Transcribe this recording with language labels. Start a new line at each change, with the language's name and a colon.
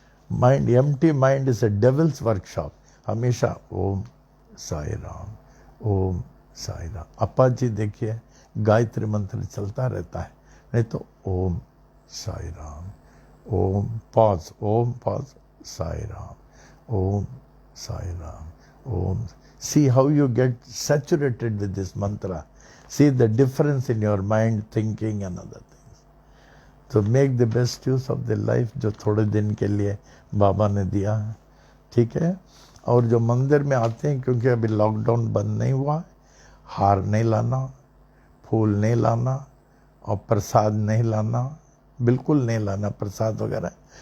English: Mind, empty mind is a devil's workshop.
Hindi: हमेशा ओम साई राम, ओम साई राम। अप्पा जी देखिए गायत्री मंत्र चलता रहता है, नहीं तो ओम साई राम, ओम pause, Om pause, Sai Ram, Om Sai Ram, Om.
English: See how you get saturated with this mantra. See the difference in your mind, thinking and other things. So make the best use of the life
Hindi: जो थोड़े दिन के लिए बाबा ने दिया है, ठीक है। और जो मंदिर में आते हैं, क्योंकि अभी लॉकडाउन बंद नहीं हुआ, हार नहीं लाना, फूल नहीं लाना और प्रसाद नहीं लाना, बिल्कुल नहीं लाना प्रसाद वगैरह।